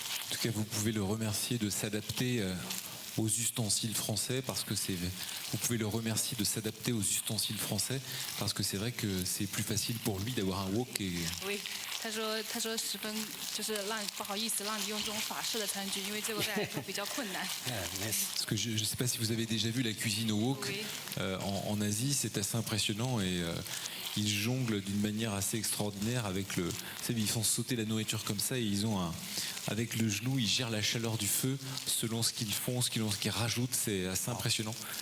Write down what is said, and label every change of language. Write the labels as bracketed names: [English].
[French] En tout cas, vous pouvez le remercier de s'adapter aux ustensiles français parce que vous pouvez le remercier de s'adapter aux ustensiles français parce que c'est vrai que c'est plus facile pour lui d'avoir un wok et Oui. [Chinese] 他说十分就是不好意思让你用这种法式的餐具，因为这个对他来说比较困难。没事。 [French] parce que je ne sais pas si vous avez déjà vu la cuisine au wok Oui. en Asie, c'est assez impressionnant et ils jonglent d'une manière assez extraordinaire avec le. Vous savez, ils font sauter la nourriture comme ça et ils ont avec le genou, ils gèrent la chaleur du feu selon ce qu'ils font, ce qu'ils rajoutent, c'est assez impressionnant.